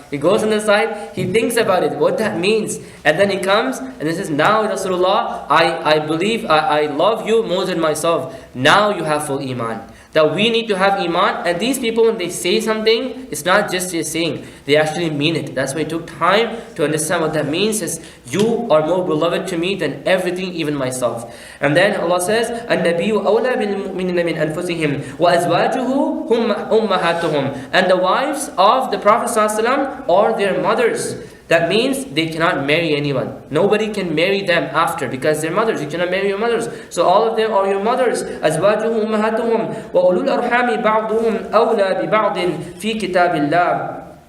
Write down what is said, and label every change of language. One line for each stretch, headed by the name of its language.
English: He goes on the side, he thinks about it, what that means. And then he comes and he says, now Rasulullah, I believe, I love you more than myself. Now you have full iman. That we need to have iman. And these people, when they say something, it's not just a saying, they actually mean it. That's why it took time to understand what that means. Is you are more beloved to me than everything, even myself. And then Allah says,
Arabic: النَّبِيُّ أَوْلَى بِالْمُؤْمِنِينَ مِنْ أَنفُسِهِمْ وَأَزْوَاجُهُ أُمَّهَاتُهُم.
English: And the wives of the Prophet ﷺ are their mothers. That means they cannot marry anyone. Nobody can marry them after, because they're mothers. You cannot marry your mothers. So all of them are your mothers.
Arabic: أَزْوَاجُهُ أُمَّهَاتُهُم وَأُولُو الْأَرْحَامِ بَعْضُهُمْ أَوْلَى بِبَعْضٍ فِي كِتَابِ اللَّهِ.